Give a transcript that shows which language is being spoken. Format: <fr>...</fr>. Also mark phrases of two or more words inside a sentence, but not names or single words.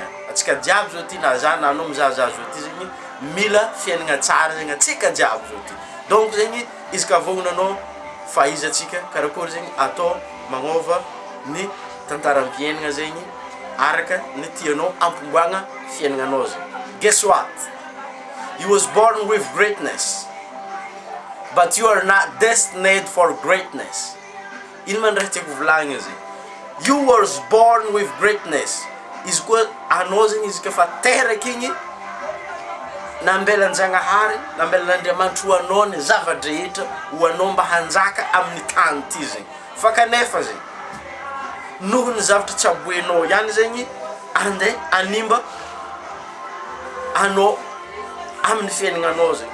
<mg>Atsika jiaby zao ty na za na anao mizahazaha zao ty zegny mila fiaignana tsara zegny atsika jiaby zao ty. Donc zegny izy ka vognona anao fa izy atsika karakory zegny atao magnova ny tantaram-piaignana zegny araka ny tianao ampomboagna fiaignananao zegny.</mg> <en>Guess what? You was born with greatness, but you are not destined for greatness.</en> <mg>Ino man raha tiako volagna zegny.</mg> <en>You was born with greatness.</en> <mg>Izy koa anao zegny izy ka fa teraka igny nambelan-Jagnahary, nambelan'Andriamanitra ho anao ny zavadrehetra ho anao mba hanjaka amin'ny tany ty zegny. Fa kanefa zegny noho ny zavatra tsy aboenao ihany zegny andeha animba anao amin'ny fiaignananao zegny.</mg>